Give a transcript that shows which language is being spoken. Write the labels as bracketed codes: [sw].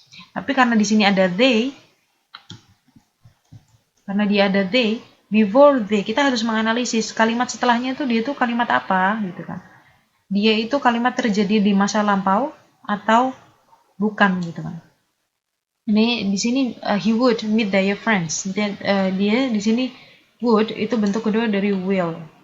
[id] Tapi karena di sini ada they, karena dia ada they, before they, kita harus menganalisis kalimat setelahnya itu dia tuh kalimat apa gitu kan. Dia itu kalimat terjadi di masa lampau atau bukan gitu kan. Ini di sini [en] he would meet their friends. [id] Dia di sini would itu bentuk kedua dari will.